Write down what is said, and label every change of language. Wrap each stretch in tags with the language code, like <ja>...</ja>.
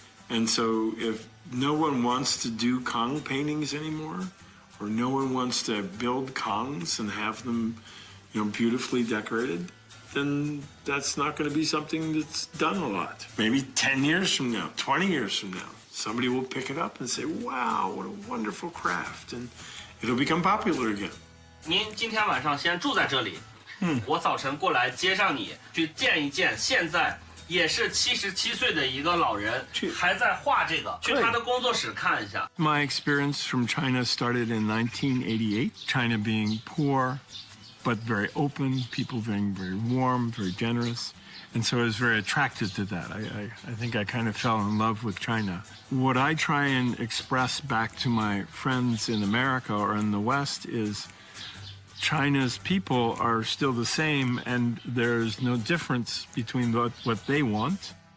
<en>And so if no one wants to do Kong paintings anymore, or no one wants to build Kongs and have them, beautifully decorated, then that's not going to be something that's done a lot. Maybe 10 years from now, 20 years from now, somebody will pick it up and say, wow, what a wonderful craft, and it'll become popular again.</en> <zh>您今天晚上先住在这里，我早晨过来接上你，去见一见现在也是77岁的一个老人，还在画这个，去他的工作室看一下。</zh> <en>My experience from China started in 1988, China being poor, but very open, people being very warm, very generous. And so I was very attracted to that. I think I kind of fell in love with China. What I try and express back to my friends in America or in the West is China's people are still the same, and there's no difference between what they want.</en>